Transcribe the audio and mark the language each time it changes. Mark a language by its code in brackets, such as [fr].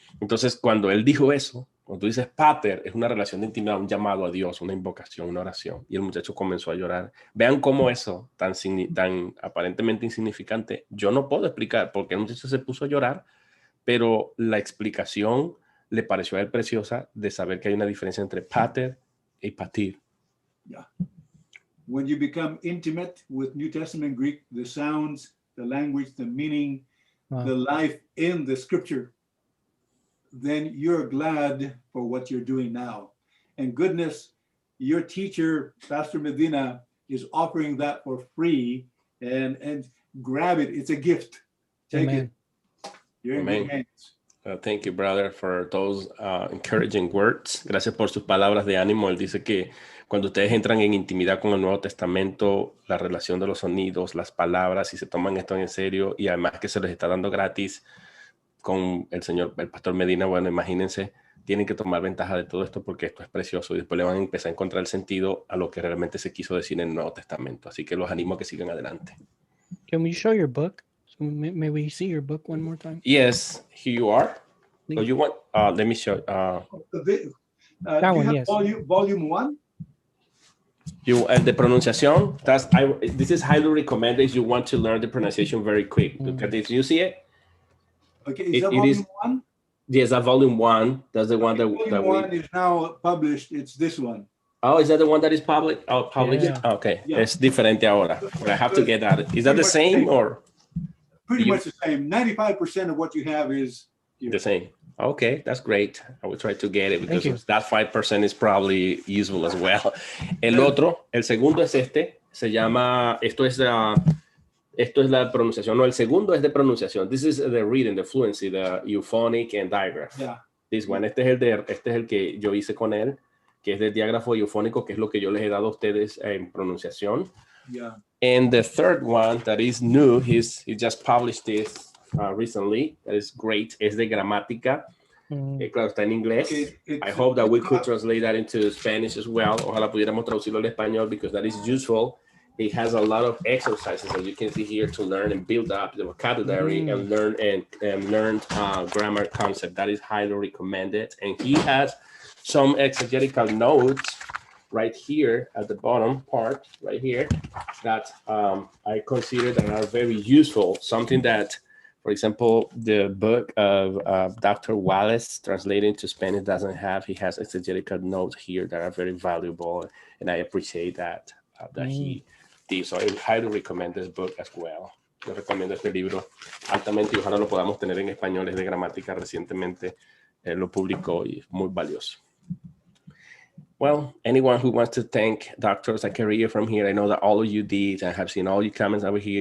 [es] Entonces, cuando él dijo eso, cuando tú dices pater, es una relación de intimidad, un llamado a Dios, una invocación, una oración. Y el muchacho comenzó a llorar. Vean cómo eso, tan aparentemente insignificante, yo no puedo explicar por qué el muchacho se puso a llorar, pero la explicación le pareció a él preciosa de saber que hay una diferencia entre pater y patir. [en] Yeah. When you become intimate with New Testament Greek, the sounds, the language, the meaning, the life in the scripture, then you're glad for what you're doing now. And goodness, your teacher, Pastor Medina, is offering that for free, and grab it. It's a gift. Take Amen. it. You're in good hands. Thank you, brother, for those encouraging words. [es] Gracias por sus palabras de ánimo. Él dice que cuando ustedes entran en intimidad con el Nuevo Testamento, la relación de los sonidos, las palabras, y se toman esto en serio, y además que se les está dando gratis con el pastor Medina, bueno, imagínense, tienen que tomar ventaja de todo esto porque esto es precioso y después le van a empezar a encontrar el sentido a lo que realmente se quiso decir en el Nuevo Testamento. Así que los animo a que sigan adelante. [en] Can we show your book? So may we see your book one more time? Yes, here you are. Please. So you want, let me show. That one, yes. Volume 1? The pronunciation, this is highly recommended if you want to learn the pronunciation very quick. Look at this. You see it? Okay, is that volume 1? Yes, that volume 1. That's the one that volume 1 is now published. It's this one. Oh, is that the one that is published? Oh, published? Yeah. Okay, Yeah. it's [es] diferente ahora. [en] But I have to get that. Is that the same or? Pretty much the same. 95% of what you have is here. The same. Okay, that's great. I will try to get it Thank you. because that 5% is probably useful as well. [es] El segundo es se llama, esto es la pronunciación, no, el segundo es de pronunciación. [en] This is the reading, the fluency, the euphonic and digraph. Yeah. This one, [es] este es el que yo hice con él, que es de diágrafo y eufónico, que es lo que yo les he dado a ustedes en pronunciación. [en] Yeah. And the third one that is new, he just published this recently, that is great, [es] es de gramática. Claro, está en inglés. [en] I hope that we could translate that into Spanish as well. [es] Ojalá pudiéramos traducirlo al español [en] because that is useful. It has a lot of exercises that you can see here to learn and build up the vocabulary and learn grammar concept. That is highly recommended. And he has some exegetical notes right here at the bottom part, right here, that I consider that are very useful. Something that, for example, the book of Dr. Wallace, translated to Spanish, doesn't have. He has exegetical notes here that are very valuable, and I appreciate that he did. So I highly recommend this book as well. [es] Yo recomiendo este libro altamente y ojalá lo podamos tener en español. Es de gramática, recientemente lo publicó y es muy valioso. [en] Well, anyone who wants to thank Dr. ZACHARIOU from here, I know that all of you did. I have seen all your comments over here.